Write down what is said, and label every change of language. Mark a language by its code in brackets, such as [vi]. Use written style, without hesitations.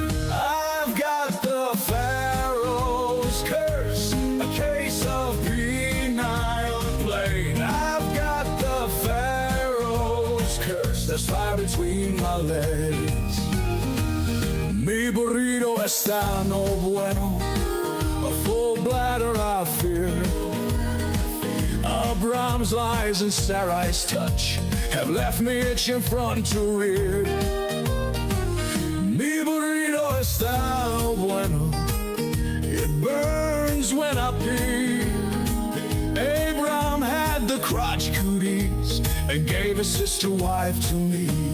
[en] I've got the Pharaoh's curse, a case of penile plague. I've got the Pharaoh's curse. There's fire between my legs. [es] Mi burrito está no bueno. [en] A full bladder I fear. Abraham's lies and Sarai's touch have left me itching front to rear. [es] Mi burrito está no bueno. [en] It burns when I pee. Abraham had the crotch cooties and gave his sister wife to me.